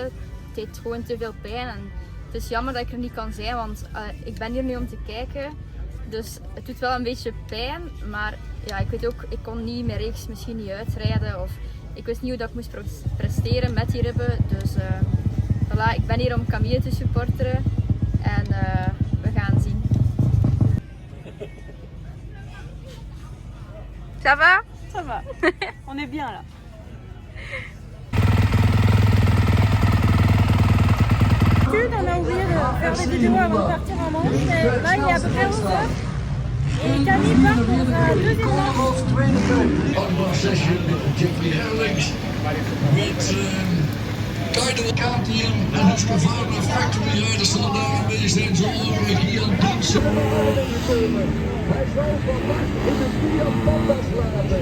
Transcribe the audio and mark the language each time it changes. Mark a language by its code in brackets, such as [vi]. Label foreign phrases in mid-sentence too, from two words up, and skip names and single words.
[nl] Het deed gewoon te veel pijn. En het is jammer dat ik er niet kan zijn, want ik ben hier nu om te kijken. Dus het doet wel een beetje pijn. Maar ja, ik weet ook, ik kon niet mijn reeks misschien niet uitrijden. Of ik wist niet hoe dat ik moest presteren met die ribben. Dus voilà, ik ben hier om Camille te supporteren. En we gaan zien. [fr] Ça va? Ça va. On est bien là. On a oublié de faire des vidéos avant de partir en manche, mais là il est à peu près 11h et Camille part pour la deuxième manche. [nl] Met Kaido Kapium en Husqvarna Factory rijden staan daar een beetje Wij zijn zo ongeveer hier aan het dansen. Hij zal vandaag in de Fiat Panda slapen.